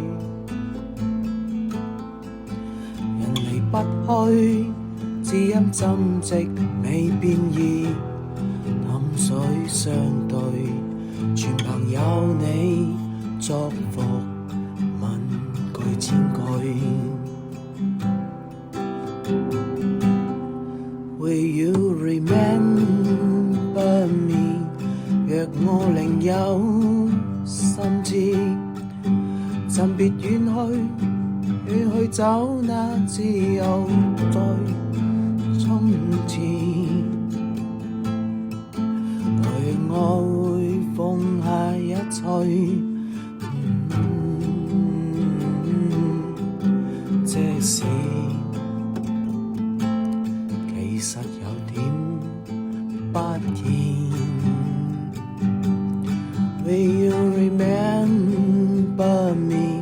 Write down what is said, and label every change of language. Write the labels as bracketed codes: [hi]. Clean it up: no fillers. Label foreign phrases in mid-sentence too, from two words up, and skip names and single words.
[yue] 人離不開只因針跡未變異，淡水相對，全憑有你祝福問句千句。 [en] Will you remember me？ [yue] 若我另有心志，暫別遠去走那自由在從前。對我會放下一切，即使其實有點不然。 [en] Will you remember me？